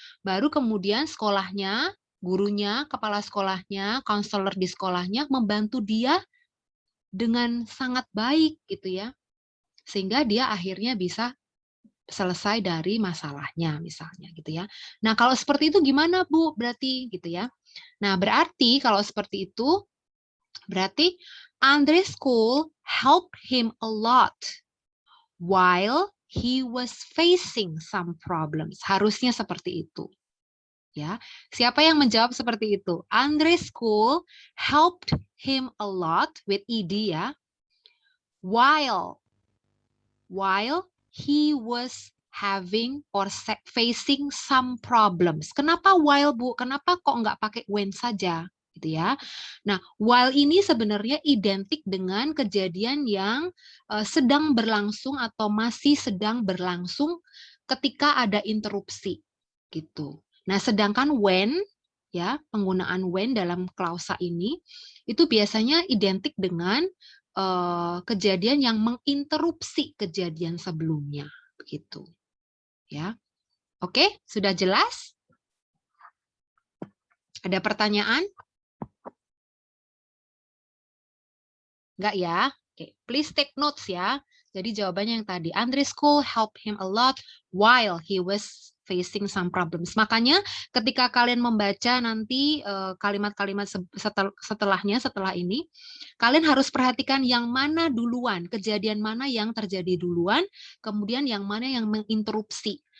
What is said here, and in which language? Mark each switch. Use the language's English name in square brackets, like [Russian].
[Indonesian] Baru kemudian sekolahnya, gurunya, kepala sekolahnya, konselor di sekolahnya membantu dia dengan sangat baik gitu ya. Sehingga dia akhirnya bisa selesai dari masalahnya misalnya gitu ya. Nah, kalau seperti itu gimana Bu? Berarti gitu ya. Nah, berarti kalau seperti itu berarti [English] Andre's school helped him a lot while he was facing some problems. [Indonesian] Harusnya seperti itu. Ya, siapa yang menjawab seperti itu? [English] Andre's school helped him a lot with ed ya. While he was having or facing some problems. [Indonesian] Kenapa while Bu? Kenapa kok nggak pakai when saja? Gitu ya. Nah, while ini sebenarnya identik dengan kejadian yang sedang berlangsung atau masih sedang berlangsung ketika ada interupsi. Gitu. Nah, sedangkan when ya, penggunaan when dalam klausa ini itu biasanya identik dengan kejadian yang menginterupsi kejadian sebelumnya, begitu. Ya. Oke, sudah jelas? Ada pertanyaan? Enggak ya? Oke, [English] please take notes [Indonesian] ya. Jadi jawabannya yang tadi, [English] Andre's school helped him a lot while he was facing some problems. [Indonesian] Makanya ketika kalian membaca nanti kalimat-kalimat setelahnya, setelah ini, kalian harus perhatikan yang mana duluan, kejadian mana yang terjadi duluan, kemudian yang mana yang menginterupsi.